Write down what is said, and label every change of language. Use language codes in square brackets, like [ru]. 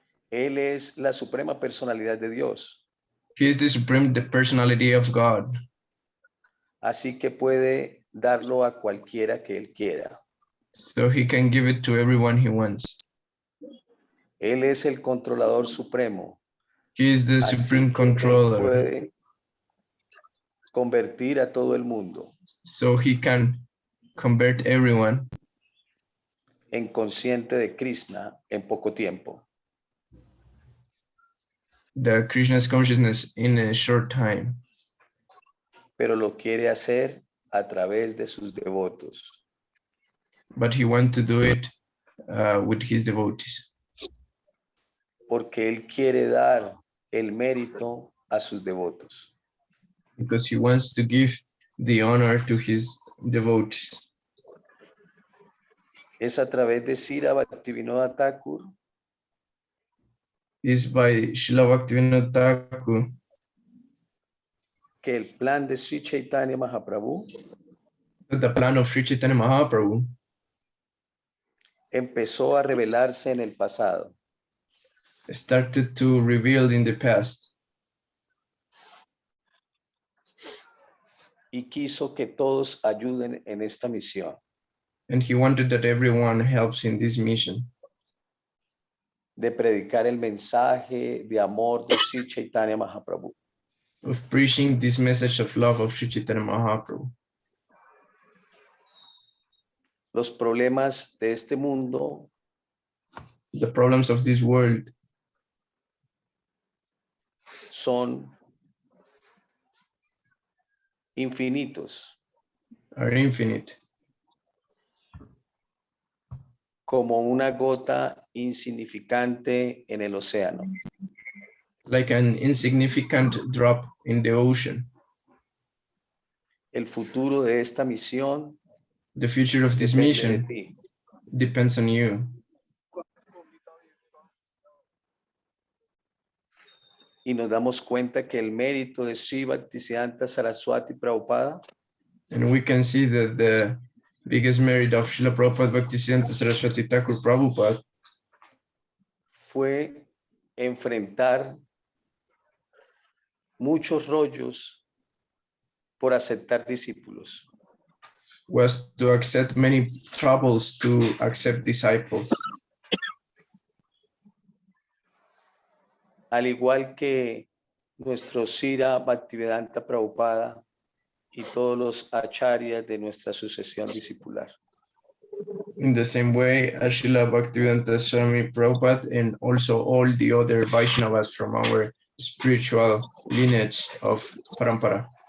[es] Él es la suprema personalidad de Dios. [en] He is the personality of God. [es] Así que puede darlo a cualquiera que él quiera. [en] So he can give it to everyone he wants. [es] Él es el controlador supremo. [en] He is the supreme controller. [es] Puede convertir a todo el mundo. [en] So he can convert everyone [es] en consciente de Krishna en poco tiempo. [en] The Krishna's consciousness in a short time. [es] Pero lo quiere hacer a través de sus devotos. [en] But he wants to do it with his devotees. [es] Porque él quiere dar el mérito a sus devotos. [en] Because he wants to give the honor to his devotees. [es] Es a través de Srila Bhaktivinoda Thakur. [en] Is by Srila Bhaktivinoda Thakur. [es] Que el plan de Sri Chaitanya Mahaprabhu. [en] The plan of Sri Chaitanya Mahaprabhu. [es] Empezó a revelarse en el pasado. [en] Started to reveal in the past. [es] Y quiso que todos ayuden en esta misión. [en] And he wanted that everyone helps in this mission. [es] De predicar el mensaje de amor de Sri Chaitanya Mahaprabhu. [en] Of preaching this message of love of Sri Chaitanya Mahaprabhu. [es] Los problemas de este mundo. [en] The problems of this world. [es] Son infinitos. [en] Are infinite. [es] Como una gota insignificante en el océano. [en] Like an insignificant drop in the ocean. [es] El futuro de esta misión. [en] The future of this mission depends on you. [es] Y nos damos cuenta que el mérito de Sri Bhaktisiddhanta Saraswati Prabhupada. [en] And we can see that the biggest merit of Srila Prabhupada Bhaktisiddhanta Saraswati Thakur Prabhupada [es] fue enfrentar muchos rollos por aceptar discípulos. [en] Was to accept many troubles to accept disciples. [es] al igual que nuestro Srila Bhaktivedanta Prabhupada y todos los acharyas de nuestra sucesión discipular. [en] In the same way as Srila Bhaktivedanta Swami Prabhupada and also all the other Vaishnavas from our spiritual lineage of Parampara.